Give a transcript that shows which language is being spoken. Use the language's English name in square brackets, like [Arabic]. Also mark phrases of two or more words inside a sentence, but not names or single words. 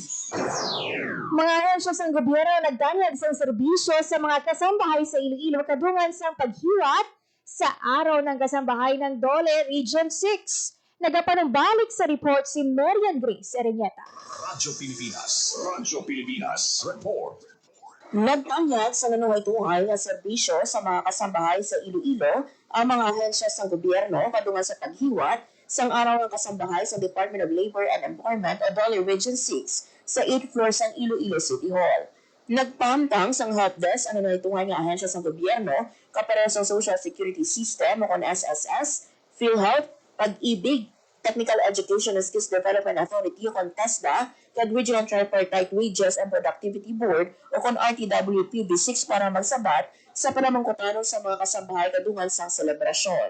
[Hiligaynon] Mga ahensya sa gobyerno nagdanyag sa serbisyo sa mga kasambahay sa Iloilo kadungan sa paghiwat sa araw ng kasambahay ng Dole Region 6. Nagapanumbalik sa report si Marian Grace Ereñeta. Radyo Pilipinas. Radyo Pilipinas. Report. Nagtanyag sa nanuhay-tuhay na serbisyo sa mga kasambahay sa Iloilo ang mga ahensya sa gobyerno kadungan sa paghiwat sang araw ng kasambahay sa Department of Labor and Employment o Dole Region 6 sa 8th floor sang Iloilo City Hall. Nagpamtang sang helpdesk ang nanuhay-tuhay nga ahensya sa gobyerno kapareho sa Social Security System o kon SSS, PhilHealth, Pag-ibig, Technical Education and Skills Development Authority o kon TESDA, kag Regional Tripartite Wages and Productivity Board o kon RTWPB6 para magsabat sa panamangkutanon sa mga kasambahay kadungan sa selebrasyon.